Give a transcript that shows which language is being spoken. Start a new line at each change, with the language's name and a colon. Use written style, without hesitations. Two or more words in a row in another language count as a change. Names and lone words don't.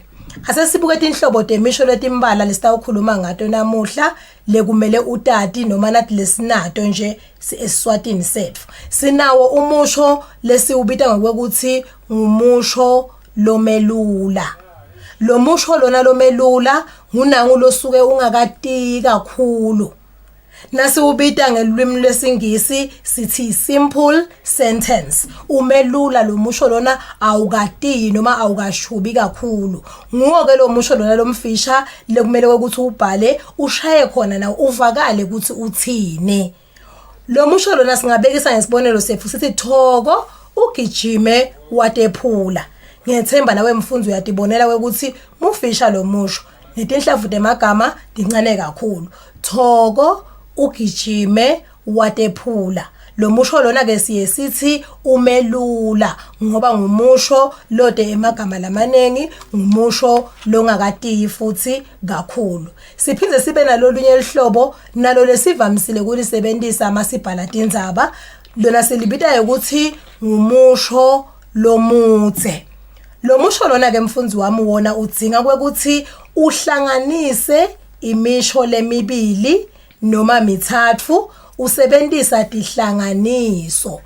Swati: Asesibuke tinhlobo temisho letimbala lesitawukhuluma ngato namuhla lekumele utati noma nathi lesinato nje eSwatini sethu. Sinawo umusho lesiubita ngokuthi ngumusho lomelula. Lo musho lona lomelula ngunangu losuke ungakati kakhulu. Nasiubita ngelwimi lwesingisi sithi
English: simple sentence.
Swati: Umelula lo musho lona awukati noma awukashubi kakhulu. Nguwo ke lo musho lona lomfisha lekumele ukuthi ubhale ushaye khona na uvakale ukuthi uthini. Lo musho lona singabekisa ngesibonelo sethu sithi Thoko ugijime watephula. Ngiyethemba nawe mfundzi uyatibonela ukuthi mufisha lo musho netinhlavu temagama dincane kakhulu. Thoko ugijime watephula. Lo musho lona ke sithi umelula ngoba ngumusho lode emagama lamanengi, ngumusho longakati futhi kakhulu. Siphinde sibe nalolunye lihlobo nalo lesivamisile kulisebenzisa masibhala tindzaba lona selibita ukuthi ngumusho lomutse. Lo musho lona ke mfundzi wami wona udzinga kwekuthi uhlanganise imisho lemibili noma mithathu usebenzisa tihlanganiso.